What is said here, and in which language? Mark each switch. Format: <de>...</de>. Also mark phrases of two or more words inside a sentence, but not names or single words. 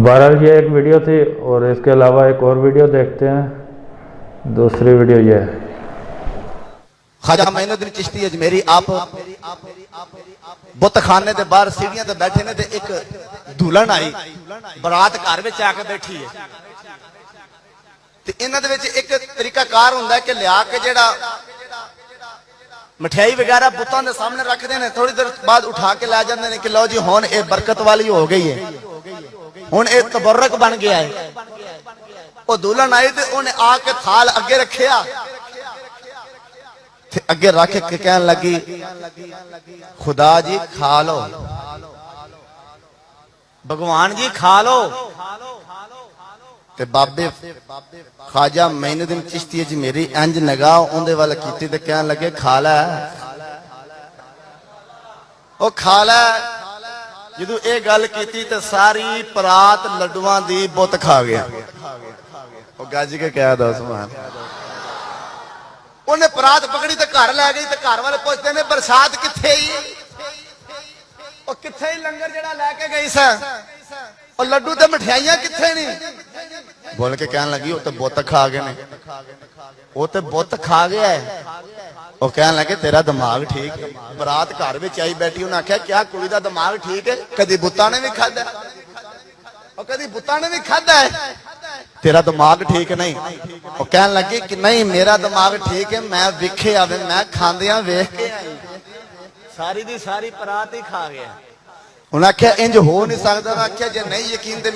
<ur>بہرحال یہ ایک ویڈیو تھی، اور اس کے علاوہ ایک اور ویڈیو دیکھتے ہیں، دوسری ویڈیو یہ ہے۔</ur> <pa>خواجہ معین الدین چشتی اجمیری آپ بت خانے دے باہر سیڑھیاں تے بیٹھے نے تے ایک دلہن آئی، برات گھر وچ آ کے بیٹھی ہے، تے انہاں دے وچ ایک طریقہ کار ہوندا ہے کہ لیا کے جیڑا مٹھائی وغیرہ بتاں دے سامنے رکھ دے نے، تھوڑی دیر بعد اٹھا کے لے جاندے نے کہ لو جی ہن اے برکت والی ہو گئی ہے، ہن اے تبرک بن گیا ہے۔ او دلہن آئی تے اونے آ کے تھال اگے رکھیا، تے اگے رکھ کے کہن لگی خدا جی کھا لو، بھگوان جی کھا لو، تے بابے خواجہ معین الدین چشتی اجمیری انج نگاہ اوندے والا کیتی تے کہن لگے کھا لے، او کھا لے۔ جدو اے گل کیتی تے ساری پرات لڈواں دی بت کھا گیا۔ او گج کے کہہ دو سبحان، انہیں پرات پکڑی تے گھر لے گئی، تے گھر والے پوچھتے نے برسات کتھے ہی؟ او کتھے ہی لنگر جڑا لے کے گئی سا، اور لڈو تے مٹھائیاں کتھے نہیں؟ بول کے کہنے لگی وہ تے بت کھا گئے نے، وہ تے بت کھا گیا ہے۔</pa> <ur>وہ کہنے لگے تیرا دماغ ٹھیک ہے؟</ur> <pa>برات گھر وچ آئی بیٹھی، انہاں آکھیا کیا کڑی دا دماغ ٹھیک ہے؟ کدی بتاں نے بھی کھادا؟ ਉਹ ਕਦੀ ਬੁੱਤਾਂ ਨੇ ਵੀ ਖਾਦਾ ਹੈ ਤੇਰਾ ਦਿਮਾਗ ਠੀਕ ਨਹੀਂ ਉਹ ਕਹਿਣ ਲੱਗੀ ਕਿ ਨਹੀਂ ਮੇਰਾ ਦਿਮਾਗ ਠੀਕ ਹੈ ਮੈਂ ਵਿਖਿਆ ਵੇ ਮੈਂ ਖਾਂਦਿਆਂ ਵੇਖ ਕੇ ਆਈ ਸਾਰੀ ਦੀ ਸਾਰੀ ਪਰਾਤ ਹੀ ਖਾ ਗਿਆ ਉਹਨਾਂ ਆਖਿਆ ਇੰਜ ਹੋ ਨਹੀਂ ਸਕਦਾ ਮੈਂ ਆਖਿਆ ਜੇ ਨਹੀਂ ਯਕੀਨ ਤੇ</pa>